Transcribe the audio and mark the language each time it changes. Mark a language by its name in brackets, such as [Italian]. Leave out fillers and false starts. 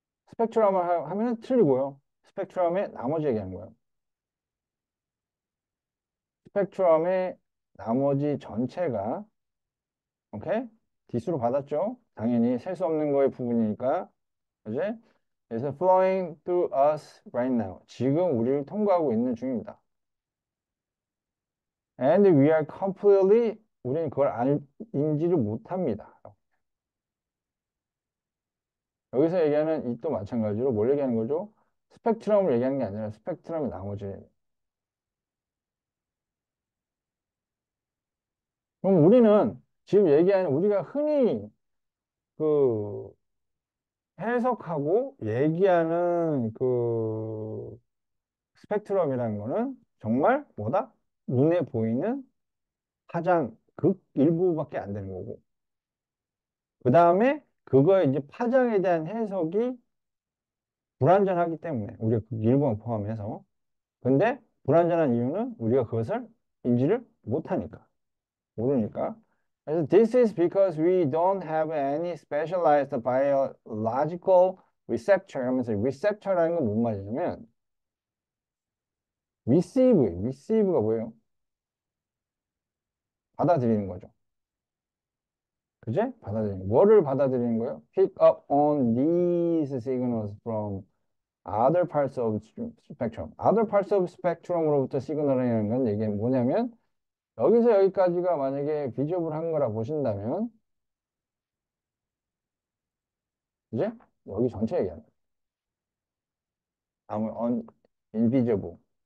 [Korean] 스펙트럼을 하면은 틀리고요. 스펙트럼의 나머지 얘기하는 거예요. 스펙트럼의 나머지 전체가 오케이? 디스로 받았죠? 당연히 셀 수 없는 거의 부분이니까 그지? [English] 그래서 flowing through us right now [Korean] 지금 우리를 통과하고 있는 중입니다. [English] And we are completely [Korean] 우리는 그걸 인지를 못합니다. 여기서 얘기하는 이 또 마찬가지로 뭘 얘기하는 거죠? 스펙트럼을 얘기하는 게 아니라 스펙트럼의 나머지. 그럼 우리는 지금 얘기하는 우리가 흔히 그 해석하고 얘기하는 그 스펙트럼이라는 거는 정말 뭐다? 눈에 보이는 파장 극 일부밖에 안 되는 거고. 그 다음에 그거의 이제 파장에 대한 해석이 불완전하기 때문에 우리가 그 일부만 포함해서. 근데 불완전한 이유는 우리가 그것을 인지를 못하니까. 모르니까. [English] 그래서 this is because we don't have any specialized biological receptor [Korean] 하면서 receptor라는 건 뭔 말이냐면 receive가 뭐예요? 받아들이는 거죠. 그제? 받아들이는 거. 뭐를 받아들이는 거예요? [English] Pick up on these signals from other parts of spectrum. other parts of spectrum [Korean] 으로부터 시그널이라는 건 이게 뭐냐면 여기서 여기까지가 만약에 비좁을 한 거라 보신다면 그제? 여기 전체 얘기하는 거예요. 아무 invisible.